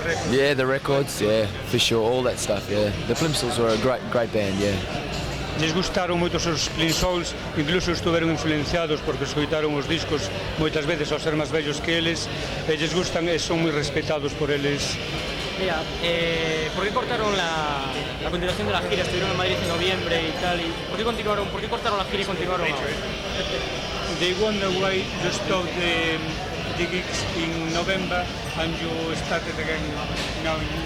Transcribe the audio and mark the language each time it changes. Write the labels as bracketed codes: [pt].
[en] Yeah, the records, yeah, for sure, all that stuff. Yeah, the Plimsolls were a great band. Yeah. [gl] Les gustaron moitos os Lean Souls, incluso estuveron influenciados porque escoitaron os discos moitas veces ao ser máis vellos que eles, e lles gustan e son moi respetados por eles [es] Mira, ¿por qué cortaron la continuación de la gira? Estuvieron en Madrid en noviembre y tal. ¿Por qué cortaron la gira y continuaron ahora? [en] They wonder why you stopped the gigs in November and you started again now